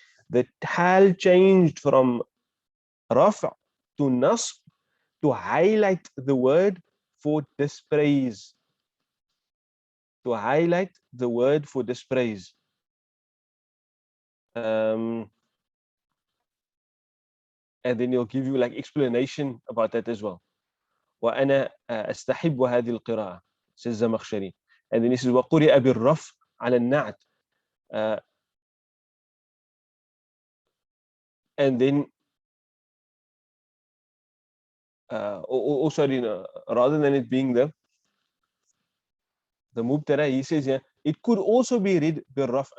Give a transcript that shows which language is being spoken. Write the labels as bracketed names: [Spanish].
[English] The hal changed from رفع to nasb to highlight the word for dispraise. To highlight the word for dispraise. And then he'll give you like explanation about that as well. [Arabic] وأنا أستحب هذه القراءة [English] says [Arabic] الزمخشري. [English] And then he says [Arabic] وقرئ بالرفع على النعت. [English] And then rather than it being the mubtada, he says here, it could also be read بالرفع.